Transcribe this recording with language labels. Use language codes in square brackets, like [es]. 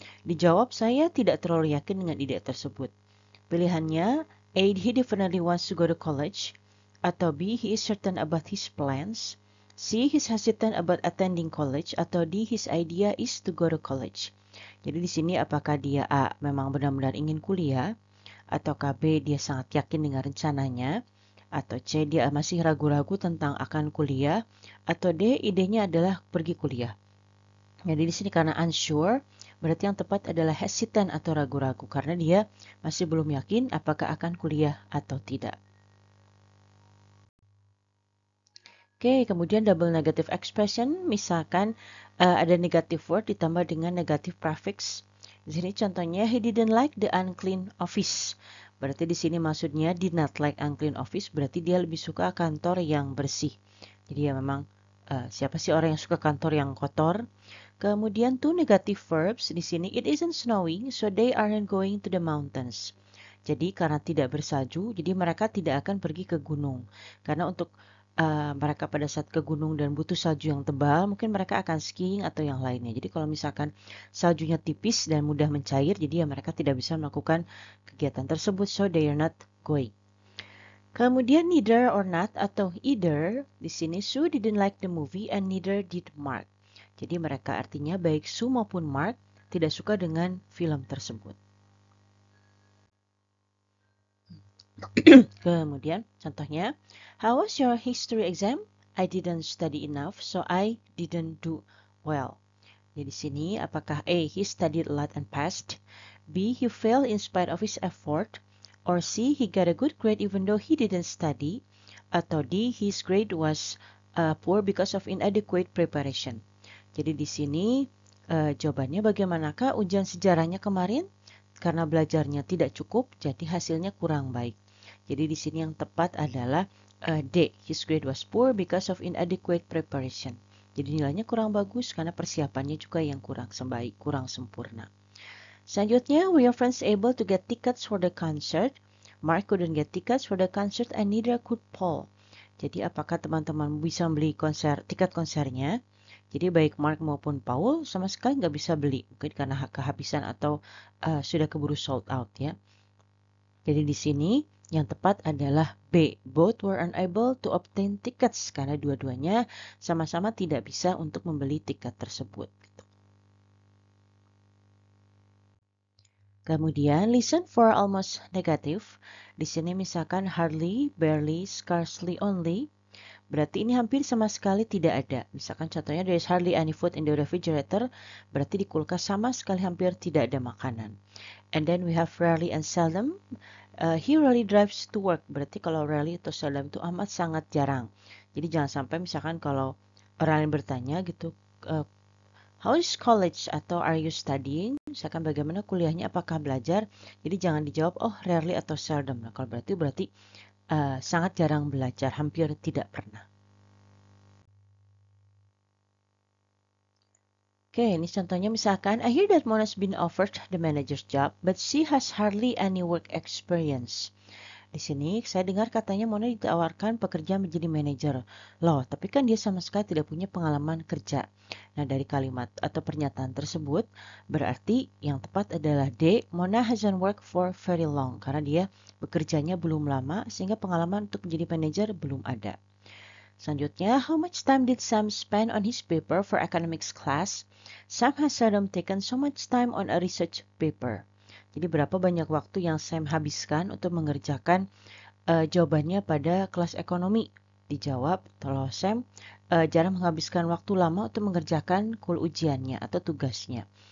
[id] Dijawab, saya tidak terlalu yakin dengan ide tersebut. [en] Pilihannya A, he definitely wants to go to college. Atau B, he is certain about his plans. C, he is hesitant about attending college. Atau D, his idea is to go to college. [id] Jadi di sini apakah dia A, memang benar-benar ingin kuliah, atau B, dia sangat yakin dengan rencananya, atau C, dia masih ragu-ragu tentang akan kuliah, atau D, idenya adalah pergi kuliah. Jadi di sini karena unsure, berarti yang tepat adalah hesitant atau ragu-ragu karena dia masih belum yakin apakah akan kuliah atau tidak. Oke, kemudian double negative expression, misalkan ada negative word ditambah dengan negative prefix. Di sini contohnya, [en] he didn't like the unclean office. [id] Berarti di sini maksudnya did not like unclean office, berarti dia lebih suka kantor yang bersih. Jadi ya memang siapa sih orang yang suka kantor yang kotor? Kemudian [en] two negative verbs [id] di sini, [en] it isn't snowing, so they aren't going to the mountains. [id] Jadi karena tidak bersalju, jadi mereka tidak akan pergi ke gunung. Karena untuk mereka pada saat ke gunung dan butuh salju yang tebal, mungkin mereka akan skiing atau yang lainnya. Jadi kalau misalkan saljunya tipis dan mudah mencair, jadi ya mereka tidak bisa melakukan kegiatan tersebut, [en] so they are not going. Kemudian neither or not atau either, di sini Sue didn't like the movie and neither did Mark. [id] Jadi mereka artinya baik Sue maupun Mark tidak suka dengan film tersebut. [en] Kemudian contohnya, how was your history exam? I didn't study enough, so I didn't do well. [id] Jadi di sini apakah [en] A, he studied a lot and passed, B, he failed in spite of his effort, or C, he got a good grade even though he didn't study, atau D, his grade was poor because of inadequate preparation. [id] Jadi di sini jawabannya bagaimanakah ujian sejarahnya kemarin? Karena belajarnya tidak cukup, jadi hasilnya kurang baik. Jadi di sini yang tepat adalah D. [en] His grade was poor because of inadequate preparation. [id] Jadi nilainya kurang bagus karena persiapannya juga yang kurang baik, kurang sempurna. [en] Selanjutnya, were your friends able to get tickets for the concert? Mark couldn't get tickets for the concert and neither could Paul. [id] Jadi apakah teman-teman bisa beli tiket konsernya? Jadi baik Mark maupun Paul sama sekali nggak bisa beli, mungkin karena kehabisan atau sudah keburu sold out ya. Jadi di sini yang tepat adalah B. [en] Both were unable to obtain tickets [id] karena dua-duanya sama-sama tidak bisa untuk membeli tiket tersebut. [en] Kemudian listen for almost negative. [id] Di sini misalkan [en] hardly, barely, scarcely, only. [id] Berarti ini hampir sama sekali tidak ada. Misalkan contohnya [en] there is hardly any food in the refrigerator. [id] Berarti di kulkas sama sekali hampir tidak ada makanan. [en] And then we have rarely and seldom. He rarely drives to work. [id] Berarti kalau rarely atau seldom itu amat sangat jarang. Jadi jangan sampai misalkan kalau orang lain bertanya gitu, [en] how is college [id] atau [en] are you studying? [id] Misalkan bagaimana kuliahnya, apakah belajar? Jadi jangan dijawab, oh rarely atau seldom. Nah, kalau berarti sangat jarang belajar, hampir tidak pernah. [en] Oke, ini contohnya misalkan, I hear that Mona's been offered the manager's job, but she has hardly any work experience. [id] Di sini saya dengar katanya Mona ditawarkan pekerjaan menjadi manajer. Loh, tapi kan dia sama sekali tidak punya pengalaman kerja. Nah, dari kalimat atau pernyataan tersebut, berarti yang tepat adalah D, [en] Mona hasn't worked for very long. [id] Karena dia bekerjanya belum lama, sehingga pengalaman untuk menjadi manajer belum ada. [en] Selanjutnya, how much time did Sam spend on his paper for economics class? Sam has seldom taken so much time on a research paper. [id] Jadi berapa banyak waktu yang Sam habiskan untuk mengerjakan jawabannya pada kelas ekonomi? Dijawab, kalau Sam jarang menghabiskan waktu lama untuk mengerjakan ujiannya atau tugasnya.